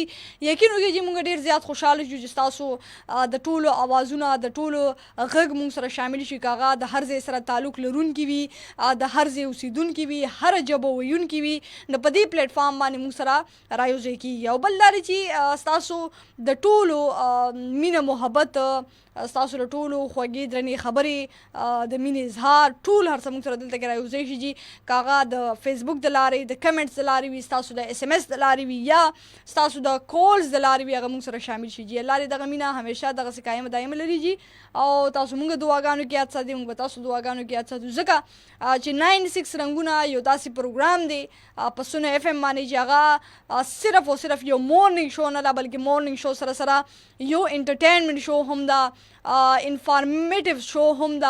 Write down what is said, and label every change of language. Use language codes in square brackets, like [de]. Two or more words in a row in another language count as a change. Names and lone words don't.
[ps] یقین وکړئ چې موږ ډېر زیات خوشحاله شو چې ستاسو د ټولو اوازونه، د ټولو غږ موږ سره شامل شي، که هغه د هر ځای سره تعلق لرونکي وي، د هر ځای اوسېدونکي وي، هره ژبه ویونکي وي، نو په دې پلیټفارم باندې موږ سره رايوځي کېږي. او بل دا دی چې ستاسو د ټولو مینه محبت، ستاسو له ټولو خوږې درنې خبرې، د مینې اظهار، ټول هر څه موږ سره دلته کې رايوځی شي جي. که هغه د فیسبوک د لارې، د کمنټس د لارې وي، ستاسو د اس ام اس د لارې وي، یا ستاسو د کولز د لارې وي، هغه موږ سره شامل شي جي. الله دې دغه مینه همیشه دغسې قایم دایم لري جي. او تاسو موږ دعاګانو کې یاد ساتئ، موږ به تاسو دعاګانو کې یاد ساتو، ځکه چې 96 رنګونه یو داسې پروګرام دی په سونه اف ام باندې چې هغه صرف او صرف یو [en] morning show [ps] نه ده، بلکې [en] morning show [ps] سره سره یو [en] entertainment show [ps] هم ده، [en] informative show [ps] هم ده.